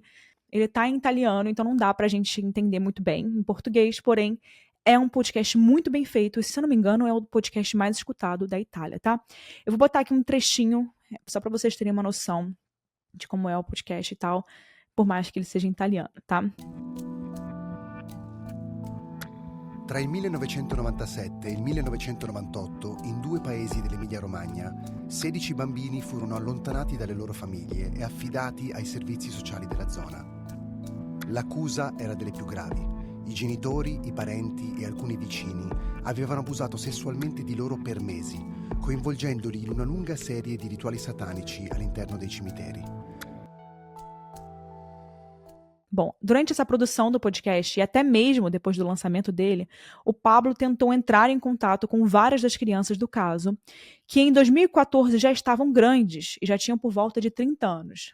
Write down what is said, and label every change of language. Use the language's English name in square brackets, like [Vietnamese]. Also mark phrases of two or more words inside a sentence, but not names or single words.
[Portuguese] Ele está em italiano, então não dá para a gente entender muito bem em português, porém é um podcast muito bem feito, e se eu não me engano é o podcast mais escutado da Itália, tá? Eu vou botar aqui um trechinho, só para vocês terem uma noção de como é o podcast e tal, por mais que ele seja em italiano, tá? [Italian] Tra il 1997 e il 1998, in 2 paesi dell'Emilia-Romagna, 16 bambini furono allontanati dalle loro famiglie e affidati ai servizi sociali della zona. L'accusa era delle più gravi. I genitori, i parenti e alcuni vicini avevano abusato sessualmente di loro per mesi, coinvolgendoli in una lunga serie di rituali satanici all'interno dei cimiteri. [Portuguese] Bom, durante essa produção do podcast e até mesmo depois do lançamento dele, o Pablo tentou entrar em contato com várias das crianças do caso, que em 2014 já estavam grandes e já tinham por volta de 30 anos.